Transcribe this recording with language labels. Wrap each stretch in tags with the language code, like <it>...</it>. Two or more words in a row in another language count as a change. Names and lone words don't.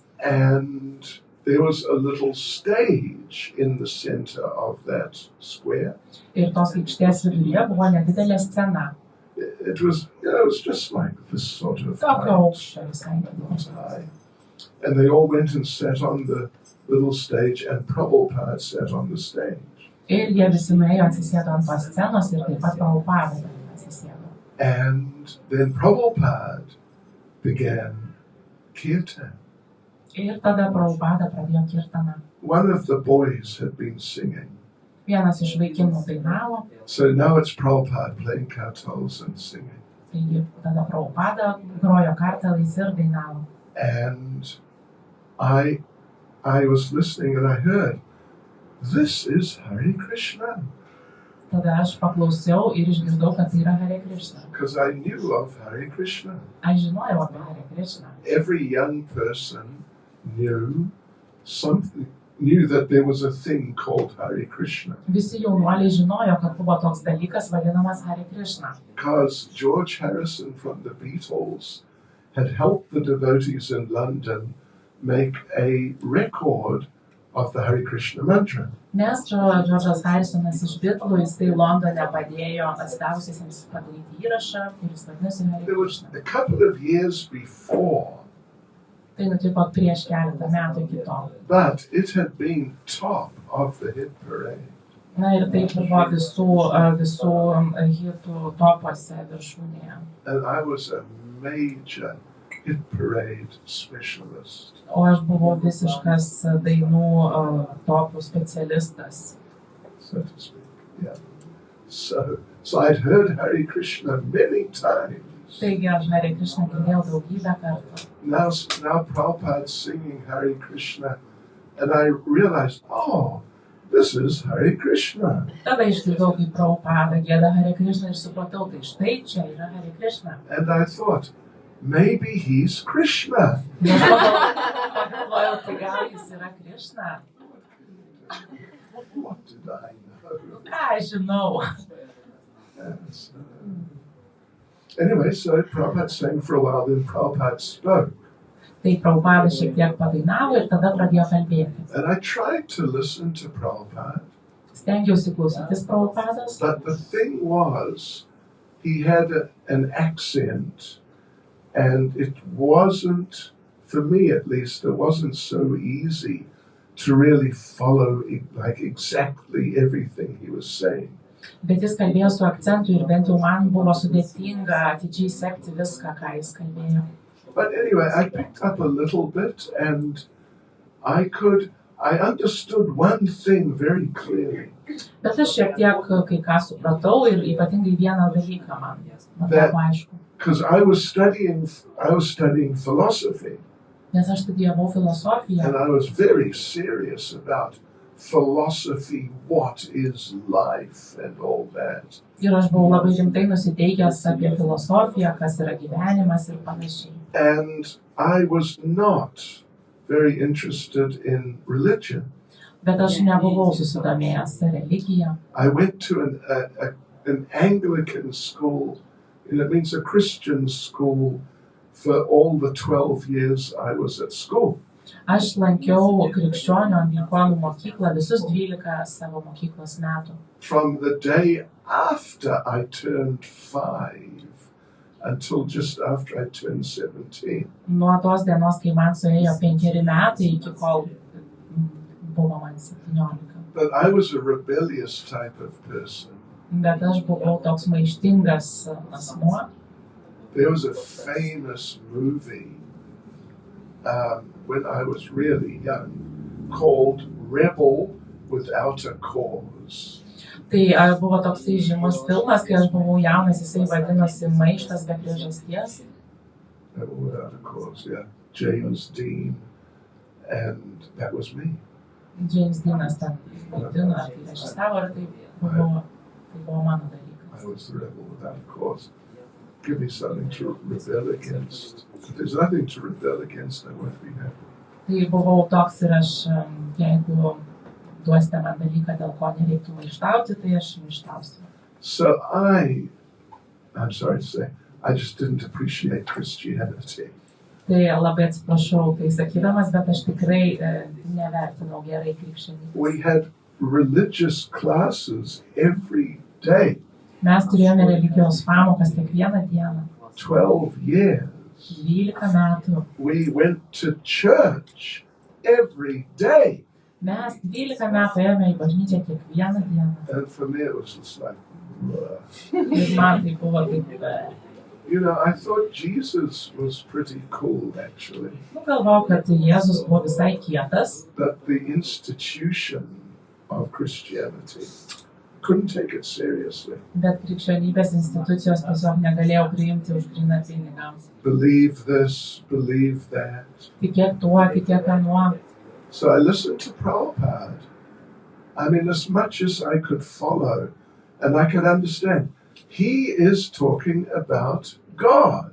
<en>And there was a little stage in the center of that square.</en> <lt>Ir tos aikštės viduryje buvo nedidelė scena.</lt> <en>It was just like this sort of</en> <lt>Tokio</lt> <en>height,</en> <lt>aukščio visai</lt> <en>not</en> <lt>nebuvo.</lt> <en>high. And they all went and sat on the little stage, and Prabhupada sat on the stage.</en> <lt>Ir jie visi nuėjo atsisėdo ant tos scenos ir taip pat Prabhupada atsisėdo.</lt> <en>And then Prabhupada began kirtan.</en> <lt>Ir tada Prabhupada pradėjo kirtaną.</lt> <en>One of the boys had been singing.</en> <lt>Vienas iš vaikinų dainavo,</lt> <en>So now it's Prabhupada playing kartals and singing.</en> <lt>taigi tada Prabhupada grojo kartalais ir dainavo.</lt> <en>And I was listening and I heard, this is Hare Krishna.</en> <lt>Tada aš paklausiau ir išgirdau, kad tai yra Hare Krishna.</lt> <en>Because I knew of Hare Krishna.</en> <lt>Aš žinojau apie Hare Krishna.</lt> <en>Every young person knew that there was a thing called Hare Krishna.</en> <lt>Visi jaunuoliai žinojo, kad buvo toks dalykas vadinamas Hare Krishna.</lt> <en>Because George Harrison from the Beatles had helped the devotees in London make a record of the Hare Krishna mantra.</en> <lt>Nes Džordžas Harisonas iš Bitlų, jisai Londone padėjo atsidavusiesiems padaryti įrašą, kuris vadinasi Hare</lt> <en>There was</en> <lt>Krishna.</lt> <en>a couple of years before,</en> <lt>Tai nutiko prieš keletą metų iki to.</lt> <en>but it had been top of the hit parade.</en> <lt>Na ir taip buvo visų hitų topuose viršūnėje.</lt> <en>And I was a major hit parade specialist.</en> <lt>O aš buvau visiškas dainų topų specialistas.</lt> <en>So to speak, yeah. So I'd heard Hare Krishna many times.</en> <lt>Taigi aš Hare Krishna girdėjau daugybę kartų.</lt> <en>Now Prabhupada singing Hare Krishna, and I realized, oh, this is Hare Krishna.</en> <lt>Tada išgirdau, kaip Prabhupada gieda Hare Krishna ir supratau, tai štai čia yra Hare Krishna.</lt> <en>And I thought, maybe he's Krishna.</en> <lt>Pagalvojau, tai gal jis yra Krishna?</lt> <en>What did I know?</en> <lt>Ką aš žinau?</lt> <en>Yes. Anyway, so Prabhupada sang for a while, then Prabhupada spoke.</en> <lt>Tai Prabhupada šiek tiek padainavo ir tada pradėjo kalbėti.</lt> <en>And I tried to listen to Prabhupada.</en> <lt>Stengiausi klausytis Prabhupados.</lt> <en>But the thing was, he had an accent, and it wasn't, for me at least, it wasn't so easy to really follow like exactly everything he was saying.</en> <lt>Bet jis kalbėjo su akcentu ir bent jau man buvo sudėtinga atidžiai sekti viską, ką jis kalbėjo.</lt> <en>But anyway, I picked up a little bit, and I understood one thing very clearly.</en> <lt>Bet aš šiek tiek kai ką supratau ir ypatingai vieną dalyką man tapo aišku.</lt> <en>Because I was studying philosophy.</en> <lt>Nes aš studijavau filosofiją.</lt> <en>And I was very serious about philosophy, what is life and all that.</en> <lt>Ir aš buvau labai rimtai nusiteikęs apie filosofiją, kas yra gyvenimas ir panašiai.</lt> <en>And I was not very interested in religion.</en> <lt>Bet aš nebuvau susidomėjęs religija.</lt> <en>I went to an Anglican school, and it means a Christian school, for all the 12 years I was at school.</en> <lt>Aš lankiau krikščionių anglikonų mokyklą visus 12 savo mokyklos metų.</lt> <en>From the day after I turned 5 until just after I turned 17.</en> <lt>Nuo tos dienos, kai man suėjo 5 metai, iki kol buvo man 17.</lt> <en>But I was a rebellious type of person.</en> <lt>Bet aš buvau toks maištingas asmuo.</lt> <en>There was a famous movie when I was really young called Rebel Without a Cause.</en> <lt>Tai buvo toksai žymus filmas, kai aš buvau jaunas, jisai vadinosi Maištas be priežasties.</lt> <en>Rebel Without a Cause, yeah. James Dean, and that was me.</en> <lt>James Deanas ten vaidino, tai režisavo ir tai buvo mano dalykas.</lt> <en>I was the rebel without a cause. Give me something to rebel against. If there's nothing to rebel against, I won't be happy.</en> <lt>Tai buvau toks ir aš, jeigu duosite man dalyką, dėl ko nereiktų maištauti, tai aš maištausiu.</lt> <en>So I'm sorry to say, I just didn't appreciate Christianity.</en> <lt>Tai labai atsiprašau tai sakydamas, bet aš tikrai nevertinau gerai krikščionybės.</lt> <en>We had religious classes every day.</en> <lt>Mes turėjome religijos pamokas kiekvieną dieną.</lt> <en>12 years.</en> <lt>12 metų.</lt> <en>We went to church every day.</en> <lt>Mes 12 metų ėjome į bažnyčią kiekvieną dieną.</lt> <en>And for me it was just like,</en> <lt>Ir man tai buvo taip.</lt> <en>you know, I thought Jesus was pretty cool actually.</en> <lt>Galvojau, kad Jėzus buvo visai kietas.</lt> <en>But the institution of Christianity couldn't take it seriously.</en> <lt>Bet krikščionybės institucijos tiesiog negalėjo priimti už gryną pinigą.</lt> <en>Believe this, believe that.</en> <lt>Tikėk tuo, tikėk anuo.</lt> <en>So I listened to Prabhupada. I mean, as much as I could follow and I could understand, he is talking about God.</en>